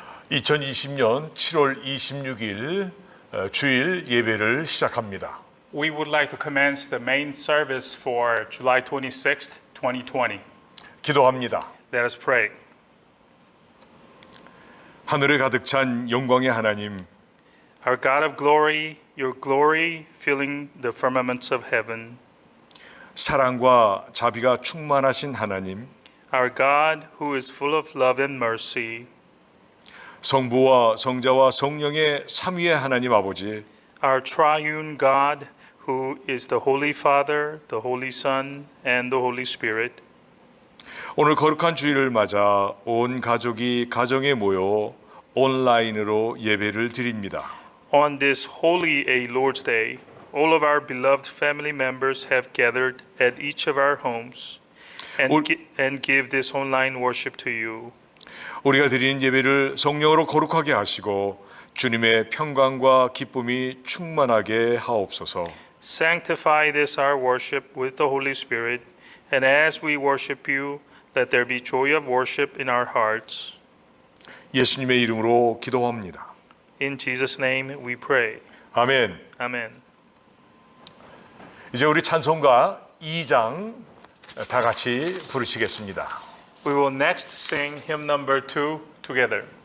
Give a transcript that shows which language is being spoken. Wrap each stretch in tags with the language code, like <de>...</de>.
<ko>2020년 7월 26일 주일 예배를 시작합니다.</ko> <en>We would like to commence the main service for July 26th, 2020.</en> <ko>기도합니다.</ko> <en>Let us pray.</en> <ko>하늘에 가득 찬 영광의 하나님,</ko> <en>Our God of glory, your glory filling the firmaments of heaven.</en> <ko>사랑과 자비가 충만하신 하나님,</ko> <en>Our God who is full of love and mercy.</en> <ko>성부와 성자와 성령의 삼위의 하나님 아버지,</ko> <en>Our triune God who is the Holy Father, the Holy Son, and the Holy Spirit.</en> <ko>오늘 거룩한 주일을 맞아 온 가족이 가정에 모여 온라인으로 예배를 드립니다.</ko> <en>On this holy a Lord's Day, all of our beloved family members have gathered at each of our homes and give this online worship to you.</en> <ko>우리가 드리는 예배를 성령으로 거룩하게 하시고 주님의 평강과 기쁨이 충만하게 하옵소서.</ko> <en>Sanctify this our worship with the Holy Spirit, and as we worship you, let there be joy of worship in our hearts.</en> <ko>예수님의 이름으로 기도합니다.</ko> <en>In Jesus' name we pray.</en> <ko>아멘.</ko> <en>Amen.</en> <ko>이제 우리 찬송가 2장 다 같이 부르시겠습니다.</ko> <en>We will next sing hymn number 2 together.</en>